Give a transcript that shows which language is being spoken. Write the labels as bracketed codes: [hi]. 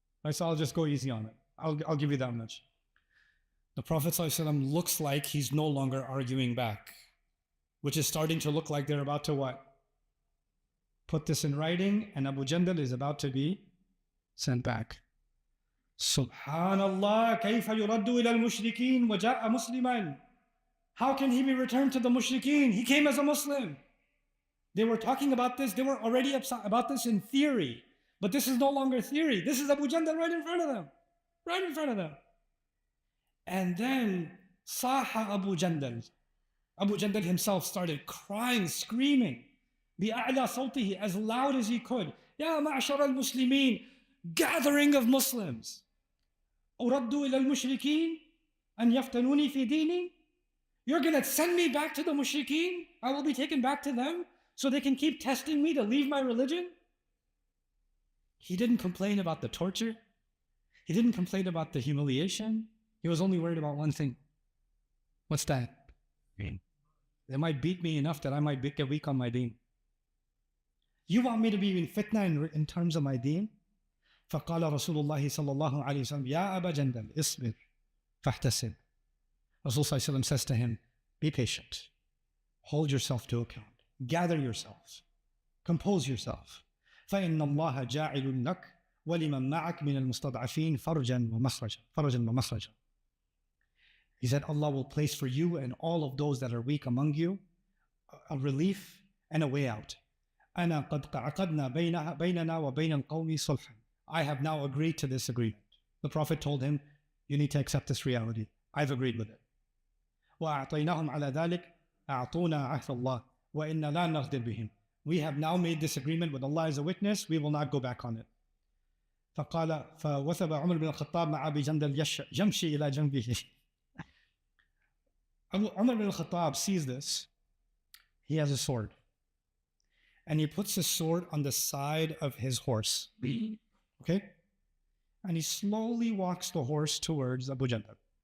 [en] So I'll just go easy on it. I'll give you that much. The Prophet ﷺ looks like he's no longer arguing back, which is starting to look like they're about to what? Put this in writing, and Abu Jandal is about to be sent back. Subhanallah, [ar] كيف يرد إلى المشركين وجاء مسلما. [en] How can he be returned to the mushrikeen? He came as a Muslim. They were talking about this, they were already upset about this in theory. But this is no longer theory. This is Abu Jandal right in front of them. Right in front of them. And then Saha Abu Jandal. Abu Jandal himself started crying, screaming. [ar] بِأَعْلَى صَوْتِهِ, [en] as loud as he could. [ar] يَا مَعْشَرَ الْمُسْلِمِينَ, [en] gathering of Muslims. [ar] أُرَدُّ إِلَى الْمُشْرِكِينَ أَنْ يَفْتَنُونِي فِي دِينِي. [en] You're going to send me back to the mushrikeen? I will be taken back to them so they can keep testing me to leave my religion? He didn't complain about the torture. He didn't complain about the humiliation. He was only worried about one thing. What's that? They might beat me enough that I might get weak on my deen. You want me to be in fitna in terms of my deen? [ar] فقال رسول الله صلى الله عليه وسلم يا أبا جندل اصبر فاحتسب. [en] Rasul sallallahu alaihi wasallam says to him, be patient. Hold yourself to account. Gather yourself. Compose yourself. [ar] فإن الله جاعل لك ولمن معك من المستضعفين فرجا ومخرجا. [en] He said, Allah will place for you and all of those that are weak among you a relief and a way out. [ar] أنا قد عقدنا بيننا وبين القوم صلحا. [en] I have now agreed to this agreement. The Prophet told him, you need to accept this reality. I've agreed with it. [ar] وأعطيناهم على ذلك أعطونا عهد الله وإنا لا نغدر بهم. [en] We have now made this agreement with Allah as a witness. We will not go back on it. [ar] فقال فوثب عمر بن الخطاب مع أبي جندل يمشي إلى جنبه. [en] Umar bin al-Khattab sees this. He has a sword. And he puts his sword on the side of his horse. Okay? And he slowly walks the horse towards Abu Jandal.